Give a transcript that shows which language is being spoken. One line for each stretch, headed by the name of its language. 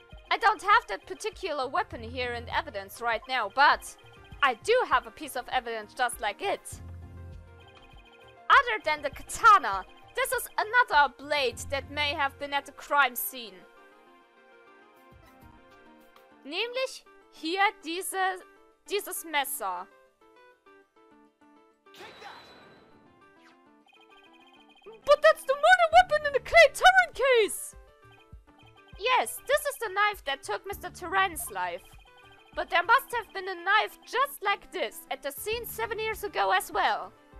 English: I don't have that particular weapon here in evidence right now, but I do have a piece of evidence just like it. Other than the katana, this is another blade that may have been at the crime scene.
German: Nämlich hier dieses Messer.
English: But that's the murder weapon in the clay Terran case! Yes, this is the knife that took Mr. Terran's life. But there must have been a knife just like this at the scene 7 years ago as well.